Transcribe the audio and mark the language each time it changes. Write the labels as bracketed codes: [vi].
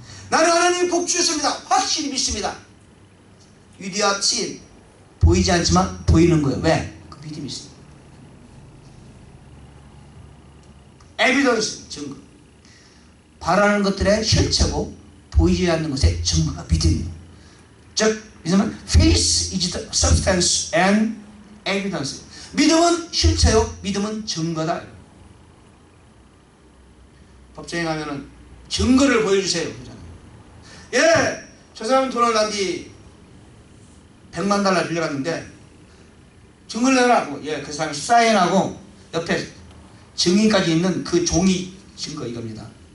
[ko] 나는 하나님 복 주셨습니다. 확실히 믿습니다. 위대한 신. 보이지 않지만 보이는 거예요. 왜? 그 믿음이 있습니다. 에비던스, 증거. 바라는 것들의 실체고 보이지 않는 것의 증거가 믿음이에요. 즉, 믿음은 [en] faith is the substance and evidence. [ko] 믿음은 실체요. 믿음은 증거다. 법정에 가면은 증거를 보여주세요. 예, 저 사람은 돈을 난 뒤 100만 달러 빌려갔는데 증거를 내라고. 예, 그 사람이 사인하고 옆에 증인까지 있는 그 종이 증거 이겁니다.